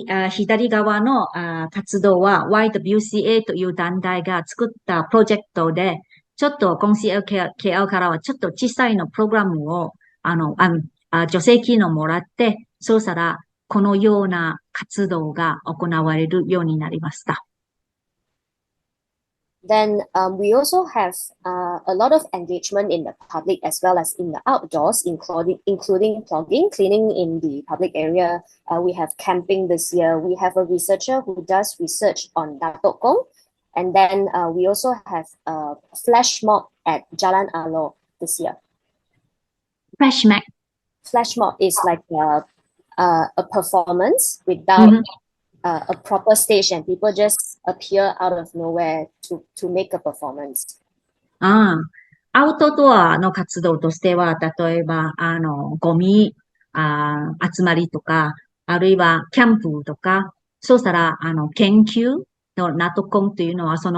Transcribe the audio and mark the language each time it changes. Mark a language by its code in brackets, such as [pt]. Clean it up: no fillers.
[ja] 左側の活動は YWCA という団体が作ったプロジェクトで、ちょっと今 KL からはちょっと小さいのプログラムを、助成金をもらって、そうしたらこのような活動が行われるようになりました。 [en] Then we also have a lot of engagement in the public as well as in the outdoors, including plugging, cleaning in the public area. We have camping this year. We have a researcher who does research on Datuk Kong. And then we also have a flash mob at Jalan Alo this year. Flash mob is like a performance without a proper stage, and people just appear out of nowhere to make a performance. [ja] アウトドアの活動としては、例えば、ゴミ、集まりとか、あるいはキャンプとか、そうしたら、研究のナトコンというのは、